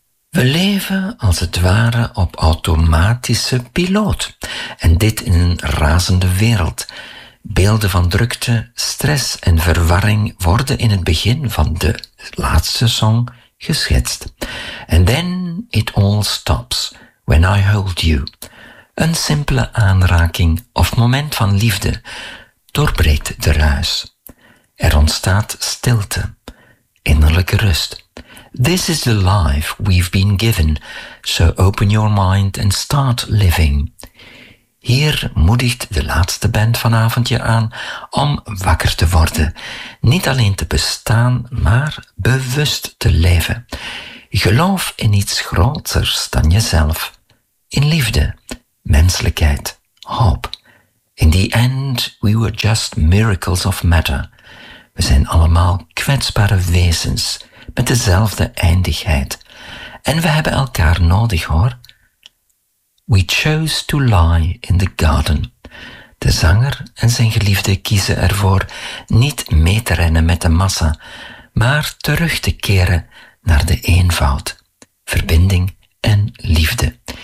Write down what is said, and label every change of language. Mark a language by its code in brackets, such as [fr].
[nl] We leven als het ware op automatische piloot, en dit in een razende wereld. Beelden van drukte, stress en verwarring worden in het begin van de laatste song geschetst. [en] And then it all stops when I hold you. [nl] Een simpele aanraking of moment van liefde doorbreekt de ruis. Er ontstaat stilte, innerlijke rust. [en] This is the life we've been given, so open your mind and start living. [nl] Hier moedigt de laatste band vanavond je aan om wakker te worden. Niet alleen te bestaan, maar bewust te leven. Geloof in iets groters dan jezelf. In liefde, menselijkheid, hoop. [en] In the end, we were just miracles of matter. [nl] We zijn allemaal kwetsbare wezens met dezelfde eindigheid. En we hebben elkaar nodig, hoor. [en] We chose to lie in the garden. [nl] De zanger en zijn geliefde kiezen ervoor niet mee te rennen met de massa, maar terug te keren naar de eenvoud, verbinding en liefde.